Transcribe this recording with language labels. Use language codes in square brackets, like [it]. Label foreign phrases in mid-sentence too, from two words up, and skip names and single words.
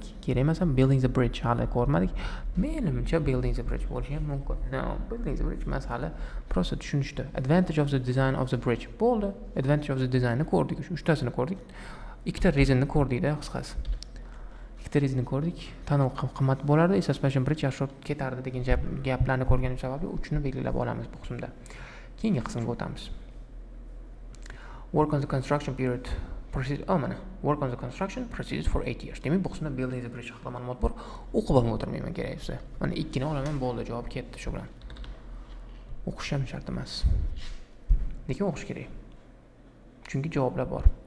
[uz] Kerak emas, [en] building the bridge [uz] hali ko'rmadik. Menimcha [en] building the bridge [uz] bo'lishi ham mumkin. No, [en] building the bridge [uz] emas hali. Prosta tushunishdi. [en] Advantage of the design of the bridge. [uz] Bo'ldi. [en] Advantage of the design [uz] ni ko'rdik. Shu uchtasini ko'rdik. Ikkita reasonni ko'rdik-da, qisqasi. Ikkita reasonni ko'rdik. Tunnel qimmat bo'lardi, [en] suspension bridge [uz] yaxshiroq ketardi degan gaplarni ko'rganim sababli uchini belgilab olamiz bu qismda. Keyingi qismga o'tamiz. [en] Work on the construction period. Work on the construction proceeded for 8 years. [uz] Demak, bu qismda [en] building the bridge [uz] haqida ma'lumot bor. O'qib olmay o'tirmayman kerak bo'lsa. Mana 2 ni olaman, bo'ldi, javob ketdi shu bilan. O'qish ham shart emas. Lekin o'qish kerak. Chunki javoblar bor.